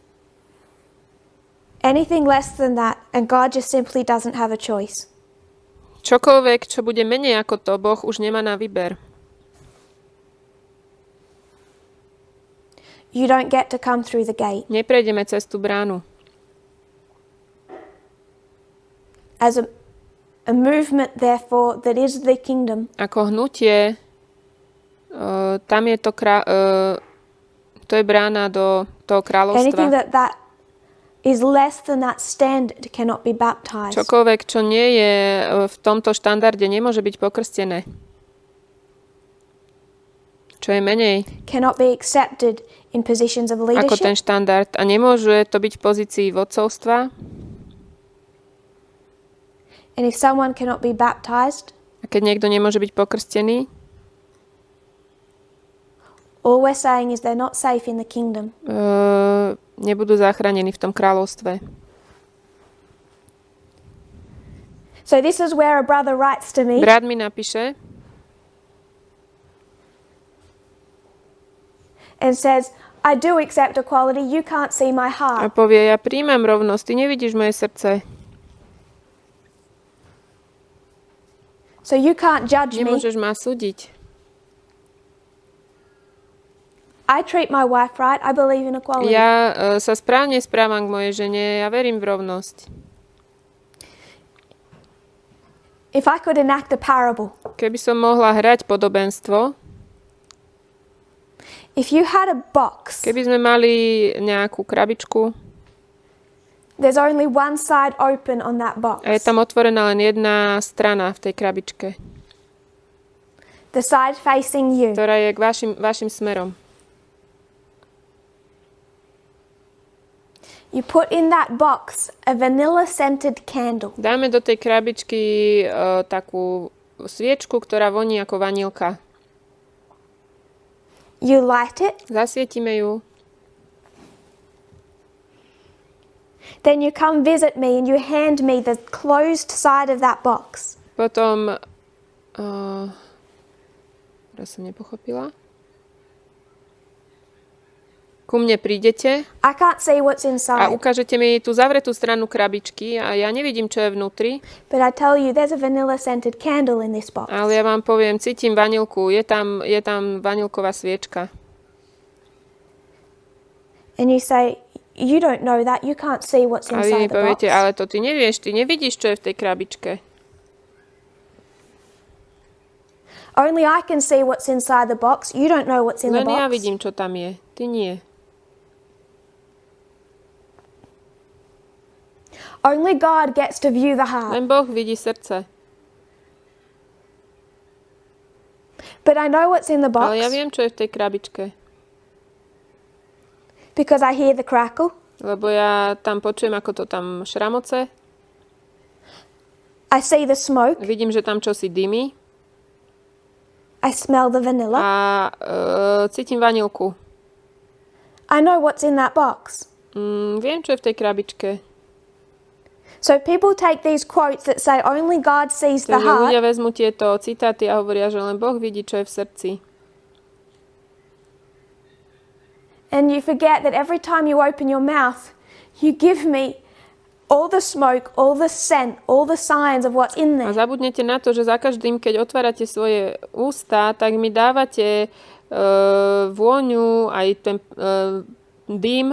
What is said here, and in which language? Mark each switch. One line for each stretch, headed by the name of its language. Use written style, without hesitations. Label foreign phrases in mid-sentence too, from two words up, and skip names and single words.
English: Anything less than that, and God just simply doesn't have a choice.
Slovak: Čokoľvek, čo bude menej ako to, Boh už nemá na výber.
English: You don't get to come through the gate.
Slovak: Neprejdeme cez tú bránu.
English: As a movement, therefore, that is the kingdom.
Slovak: Ako hnutie, tam je to to je brána do toho kráľovstva.
English: Anything that is less than that standard cannot be baptized.
Slovak: Čokoľvek, čo nie je v tomto štandarde, nemôže byť pokrstené. Čo je menej
English: Cannot be accepted in positions of leadership.
Slovak: ako ten štandard. A nemôže to byť v pozícii vodcovstva.
English: And if someone cannot be baptized,
Slovak: A keď niekto nemôže byť pokrstený,
English: all we're saying is they're not safe in the kingdom.
Slovak: Nebudú zachránení v tom kráľovstve.
English: So this is where a brother writes to me.
Slovak: Brat mi napíše
English: And says, I do accept equality, you can't see my
Slovak: a
English: heart.
Slovak: povie, ja príjmam rovnosť, ty nevidíš moje srdce.
English: So you can't judge me.
Slovak: Nemôžeš ma súdiť.
English: I treat my wife right, I believe in equality.
Slovak: Ja sa správne správam k mojej žene, ja verím v rovnosť.
English: If I could enact a parable,
Slovak: Keby som mohla hrať podobenstvo,
English: if you had a box,
Slovak: keby sme mali nejakú krabičku
English: there's only one side open on that box.
Slovak: a je tam otvorená len jedna strana v tej krabičke,
English: The side facing you.
Slovak: ktorá je k vašim smerom.
English: You put in that box a vanilla scented candle.
Slovak: Dáme do tej krabičky takú sviečku, ktorá voní ako vanilka.
English: You light it,
Slovak: Zasvietime ju.
English: then you come visit me and you hand me the closed side of that box.
Slovak: Potom teraz som nepochopila. Ku mne prídete
English: I can't see what's
Slovak: a
English: inside,
Slovak: ukážete mi tú zavretú stranu krabičky a ja nevidím, čo je vnútri,
English: but I tell you there's a vanilla scented candle in this box.
Slovak: ale ja vám poviem, cítim vanilku, je tam vanilková sviečka.
English: And you say, you don't know that, you can't see what's
Slovak: A vy mi
English: inside the box.
Slovak: poviete, ale to ty nevieš, ty nevidíš, čo je v tej krabičke.
English: Only I can see what's inside the box, you don't know what's in the
Slovak: Len ja
English: box.
Slovak: vidím, čo tam je, ty nie.
English: Only God gets to view the heart.
Slovak: Len Boh vidí srdce.
English: But I know what's in the box
Slovak: Ale ja viem, čo je v tej krabičke.
English: because I hear the crackle,
Slovak: Lebo ja tam počujem, ako to tam šramoce.
English: I see the smoke,
Slovak: Vidím, že tam čosi dymí.
English: I smell the vanilla.
Slovak: A cítim vanilku.
English: I know what's in that box.
Slovak: Viem, čo je v tej krabičke.
English: So people take these quotes that say only God sees the
Slovak: Takže
English: heart
Slovak: ľudia vezmú tieto citáty a hovoria, že len Boh vidí, čo je v srdci.
English: and you forget that every time you open your mouth, you give me all the smoke, all the scent, all the signs of what's in
Slovak: A
English: there.
Slovak: zabudnete na to, že za každým, keď otvárate svoje ústa, tak mi dávate vôňu, aj ten dym.